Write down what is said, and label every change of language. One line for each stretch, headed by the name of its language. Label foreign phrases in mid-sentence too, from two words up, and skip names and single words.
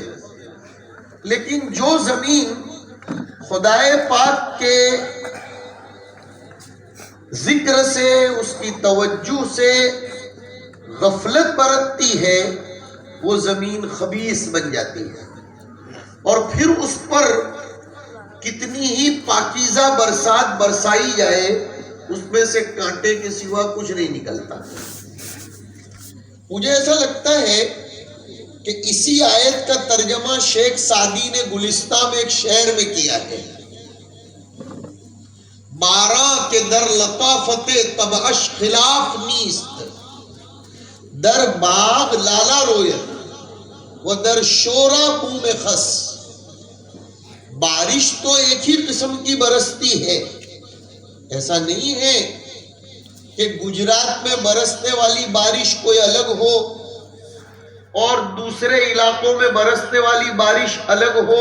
Urdu: لیکن جو زمین خدائے پاک کے ذکر سے، اس کی توجہ سے غفلت برتتی ہے، وہ زمین خبیث بن جاتی ہے، اور پھر اس پر کتنی ہی پاکیزہ برسات برسائی جائے اس میں سے کانٹے کے سوا کچھ نہیں نکلتا۔ مجھے ایسا لگتا ہے کہ اسی آیت کا ترجمہ شیخ سعدی نے گلستہ میں ایک شعر میں کیا ہے،
Persian: باراں کے در لطافت طبعش خلاف نیست، در باغ لالا رویت و در شورا بوم خس۔
Urdu: بارش تو ایک ہی قسم کی برستی ہے، ایسا نہیں ہے کہ گجرات میں برسنے والی بارش کوئی الگ ہو اور دوسرے علاقوں میں برسنے والی بارش الگ ہو۔